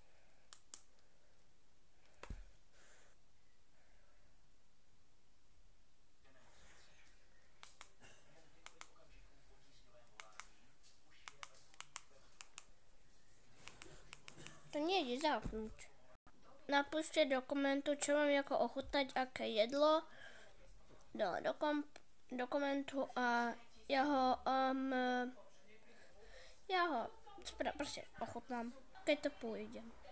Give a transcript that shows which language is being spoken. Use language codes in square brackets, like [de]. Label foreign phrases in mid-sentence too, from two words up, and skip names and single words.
[cs] To nejde zapnout. [sk] Napište do komentu, čo vám jako ochutnať, aké jedlo. [cs] Do komentu a já ho prostě ochutnám, keď to půjde.